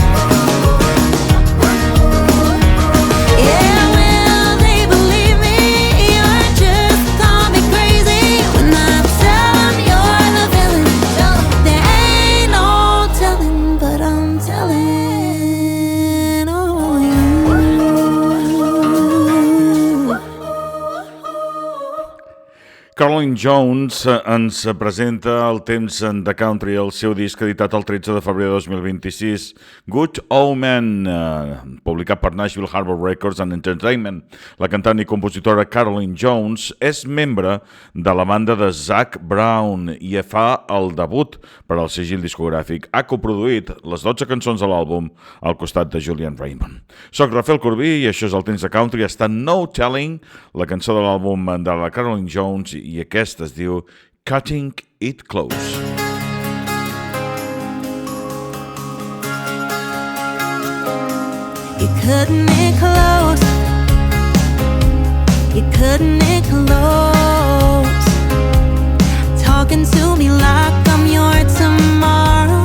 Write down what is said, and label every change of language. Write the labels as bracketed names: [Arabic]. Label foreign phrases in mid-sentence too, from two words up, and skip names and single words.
[English] Yeah, will they believe me or just call me crazy when I tell them you're the villain? There ain't no telling, but I'm telling on you. [Catalan] Caroline Jones ens presenta el Temps de Country, el seu disc editat el 13 de febrer de 2026, Good Omen, publicat per Nashville Harbor Records and Entertainment. La cantant i compositora Caroline Jones és membre de la banda de Zac Brown i fa el debut per al segell discogràfic. Ha coproduït les 12 cançons de l'àlbum al costat de Julian Raymond. Soc Rafael Corbí i això és el Temps de Country. Està No Telling, la cançó de l'àlbum de la Caroline Jones, i aquesta es diu Cutting It Close. [English] You're cutting it close. You're cutting it close. Talking to me like I'm your tomorrow.